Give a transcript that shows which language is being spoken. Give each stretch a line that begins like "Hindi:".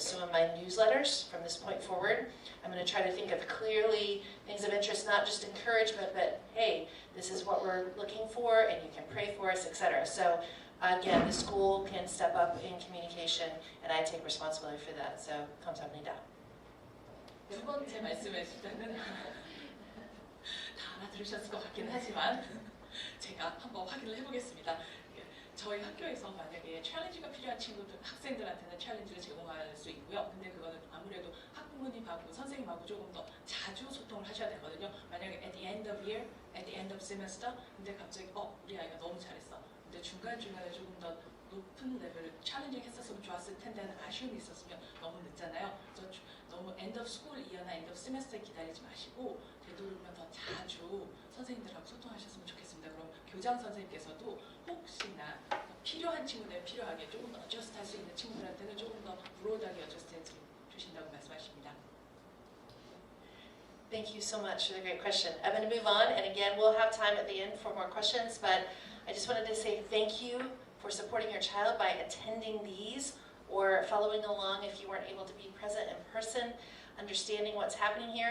English: So in my newsletters from this point forward, I'm going to try to think of clearly things of interest, not just encouragement, but hey, this is what we're looking for, and you can pray for us, etc. So again, the school can step up in communication, and I take responsibility for that.
Korean: So, 감사합니다. 두 번째 말씀해 주시는 다 알아들으셨을 것 같긴 하지만 제가 한번 확인을 해보겠습니다. 저희 학교에서 만약에 챌린지가 필요한 친구들, 학생들한테는 챌린지를 제공할 수 있고요. 근데 그거는 아무래도 학부모님하고 선생님하고 조금 더 자주 소통을 하셔야 되거든요. 만약에
English: at the end of year, at the end of semester,
Korean: 근데 갑자기 우리 아이가 너무 잘했어. 근데 중간중간에 조금 더 높은 레벨을 챌린징 했었으면 좋았을 텐데 하는 아쉬움이 있었으면 너무 늦잖아요. 그래서 너무
English: end of school
Korean: 이어나
English: end of semester
Korean: 기다리지 마시고 되도록이면 더 자주 선생님들하고 소통하셨으면 좋겠습니다. 그럼 교장 선생님께서도 혹시나 필요한 친구들 필요하게 조금 더 어저스트 할 수 있는 친구들한테는 조금 더 브로드하게 어저스트 해 주신다고 말씀하십니다.
English: Thank you so much for the great question. I'm going to move on, and again, we'll have time at the end for more questions, but I just wanted to say thank you for supporting your child by attending these or following along if you weren't able to be present in person, understanding what's happening here.